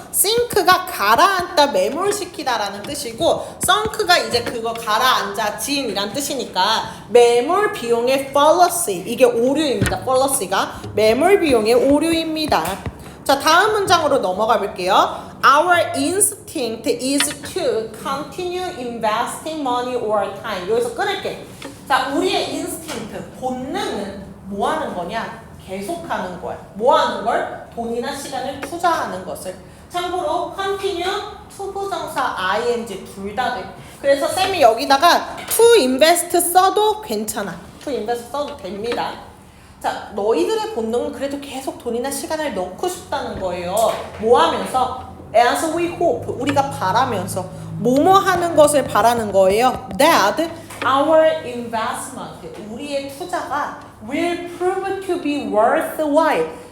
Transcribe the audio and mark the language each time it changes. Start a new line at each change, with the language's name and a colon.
Korean: sink가 가라앉다, 매몰시키다라는 뜻이고 sunk가 이제 그거 가라앉아, 진이란 뜻이니까 매몰 비용의 fallacy, 이게 오류입니다. fallacy가 매몰 비용의 오류입니다. 자, 다음 문장으로 넘어가 볼게요.
English: Our instinct is to continue investing money or time.
Korean: 여기서 끊을게. 자, 우리의 instinct, 본능은 뭐 하는 거냐? 계속하는 거야. 뭐 하는 걸? 돈이나 시간을 투자하는 것을. 참고로 continue, to 부정사, ing 둘 다 돼. 그래서 쌤이 여기다가 to invest 써도 괜찮아. to invest 써도 됩니다. 자, 너희들의 본능은 그래도 계속 돈이나 시간을 넣고 싶다는 거예요. 뭐 하면서?
English: As we hope,
Korean: 우리가 바라면서 뭐뭐 하는 것을 바라는 거예요.
English: That our investment,
Korean: 우리의 투자가
English: will prove to be worthwhile.